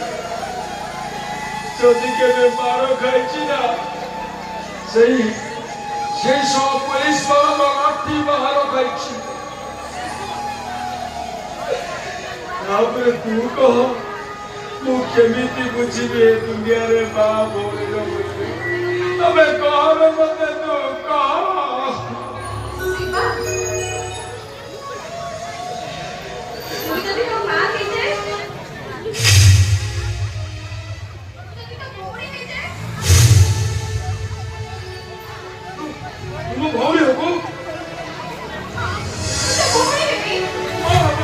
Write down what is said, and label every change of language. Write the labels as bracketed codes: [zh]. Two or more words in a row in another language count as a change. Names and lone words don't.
[or] ଯଦି କେବେ ମାର ଖାଇଛି ନା ସେଇ ସହ ପୋଲିସ ମାନଙ୍କ ଲାଠି ବାହାର ଖାଇଛି। ତାପରେ ତୁ କହ ମୁଁ କେମିତି ବୁଝିବି ଏ ଦୁନିଆରେ ମା ଭଉଣୀର ମୂଲ୍ୟ? ତମେ କହ ମତେ, ତୁ କହ। ଶିବା, [bn] তুই যদি তোর মা হইছে, যদি তোর ভৌরি হইছে, [or] ମୁଁ ଭଉଣୀ ହବୁ? [bn] তুই তো ভৌরি হবি। [or] ମା ହବୁ?